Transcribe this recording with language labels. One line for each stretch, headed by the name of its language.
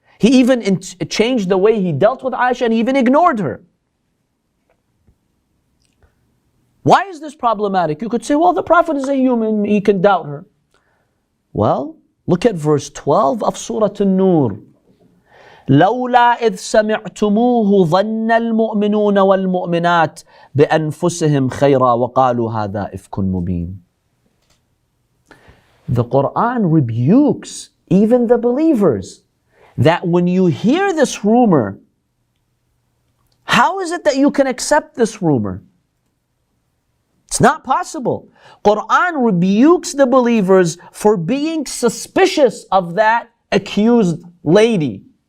English: He even changed the way he dealt with Ayesha, and he even ignored her. Why is this problematic? You could say, well, the Prophet is a human, he can doubt her. Well, look at verse 12 of Surah An-Nur.
Arabic: لولا إذ سمعتموه ظن المؤمنون والمؤمنات بأنفسهم خيرا وقالوا هذا إفك مبين.
English: The Quran rebukes even the believers that when you hear this rumor, how is it that you can accept this rumor? It's not possible. Quran rebukes the believers for being suspicious of that accused lady.